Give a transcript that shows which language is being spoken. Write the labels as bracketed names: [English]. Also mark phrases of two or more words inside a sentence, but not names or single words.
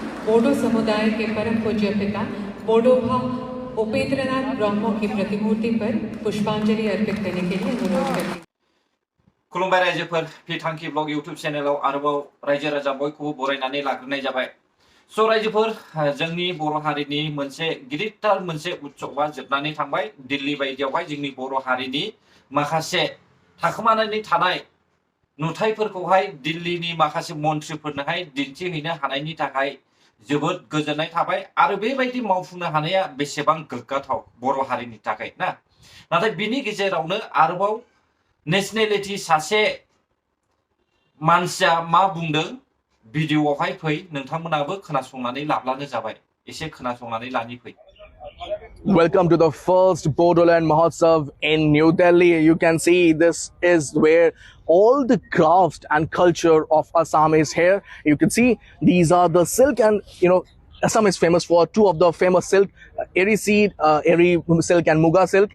[Hindi] बोडो समुदाय के परम पूज्य पिता बोडोभा उपेंद्रनाथ ब्रह्मो की प्रतिमूर्ति पर पुष्पांजलि अर्पित करने के लिए अनुरोध करती हूं। [Bodo] खुलुमबाय रायजोफोर फिथांखि ब्लग यूट्यूब चैनेलाव आरोबाव रायजो राजा बयखौबो बरायनानै लाग्रोनाय जाबाय। स' रायजोफोर जोंनि बर' हारिनि मोनसे गिदिरथार मोनसे उत्सबआ जोबनानै थांबाय। दिल्ली बायदियावहाय जोंनि बर' हारिनि माखासे थाखोमानानै थानाय नुथायफोरखौहाय दिल्लीनि माखासे मन्थ्रिफोरनोहाय दिन्थिहैनो हानायनि थाखाय जोबोद गोजोननाय थाबाय आरो बेबायदि मावफुंनो हानाया बेसेबां गोग्गाथाव बर' हारिनि थाखाय ना। नाथाय बिनि गेजेरावनो आरोबाव नेशनेलिटी सासे मानसिया मा बुंदों भिडिअआवहाय फै नोंथांमोनाबो खोनासंनानै लाब्लानो जाबाय। एसे खोनासंनानै लानि फै। [English] Welcome to the first Bodoland Mahotsav in New Delhi. You can see this is where all the craft and culture of Assam is here. You can see these are the silk and Assam is famous for two of the famous silk, Eri seed, Eri silk and Muga silk.